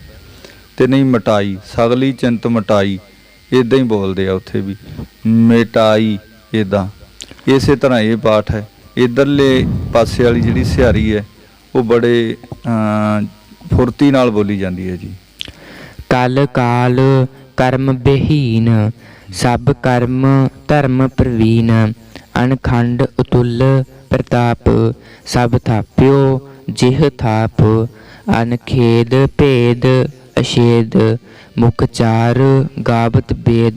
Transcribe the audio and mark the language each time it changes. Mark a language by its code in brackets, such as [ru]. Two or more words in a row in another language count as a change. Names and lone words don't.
[pa] ਤੇ ਨਹੀਂ ਮਿਟਾਈ, ਸਗਲੀ ਚਿੰਤ ਮਿਟਾਈ, ਇੱਦਾਂ ਹੀ ਬੋਲਦੇ ਆ ਉੱਥੇ ਵੀ, ਮਿਟਾਈ ਇੱਦਾਂ। ਇਸੇ ਤਰ੍ਹਾਂ ਇਹ ਪਾਠ ਹੈ। ਇੱਧਰਲੇ ਪਾਸੇ ਵਾਲੀ ਜਿਹੜੀ ਸਿਹਾਰੀ ਹੈ ਉਹ ਬੜੇ ਫੁਰਤੀ ਨਾਲ ਬੋਲੀ ਜਾਂਦੀ ਹੈ ਜੀ। [bra] कल काल कर्म बेहीन सब कर्म धर्म प्रवीण। अनखंड अतुल प्रताप सब थाप्यो जिह थाप। अनखेद भेद अछेद मुख चार गावत वेद।